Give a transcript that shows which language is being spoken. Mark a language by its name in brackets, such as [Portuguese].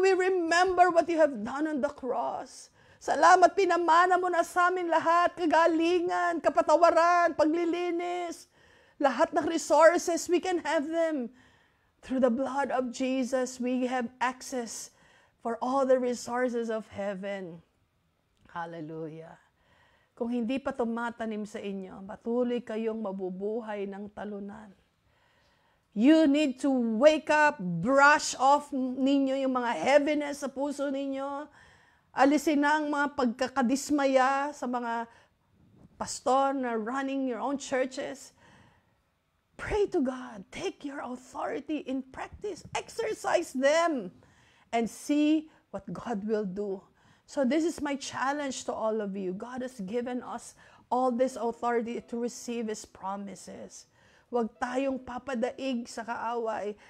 [English] We remember what you have done on the cross. [Filipino] Salamat, pinamana mo na sa amin lahat, kagalingan, kapatawaran, paglilinis. Lahat ng [English] resources, we can have them. Through the blood of Jesus, we have access for all the resources of heaven. Hallelujah. [Filipino] Kung hindi pa tumatanim sa inyo, patuloy kayong mabubuhay ng talunan. [English] You need to wake up, brush off ninyo yung mga heaviness [Filipino] sa puso ninyo. Alisin na ang mga pagkakadismaya sa mga pastor na [English] running your own churches. Pray to God. Take your authority in practice. Exercise them and see what God will do. So this is my challenge to all of you. God has given us all this authority to receive His promises. [Filipino] Huwag tayong papadaig sa kaaway.